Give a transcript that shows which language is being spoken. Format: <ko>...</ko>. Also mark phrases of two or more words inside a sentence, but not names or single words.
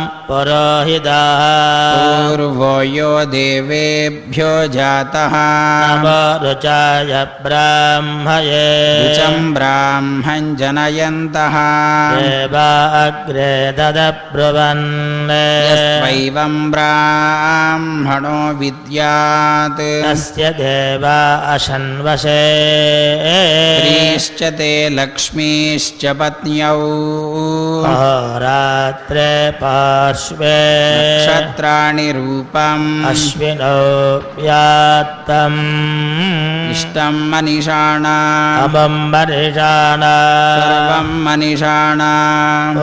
<sa>पुरोहितः पूर्वो यो देवेभ्यो जातः नमो रुचाय ब्राह्मये रुचं ब्राह्मं जनयन्तः देवा अग्रे ददब्रुवन् यस्वैवं ब्राह्मणो विद्यात् तस्य देवा अशन्वशे श्रीश्च ते लक्ष्मीश्च पत्यौ अहोरात्रे पार्श्वे नक्षत्राणि रूपम् अश्विनौ व्यात्तम् इष्टं मनीषाणाम् अमं मनीषाणाम् सर्वं मनीषाणाम्</sa>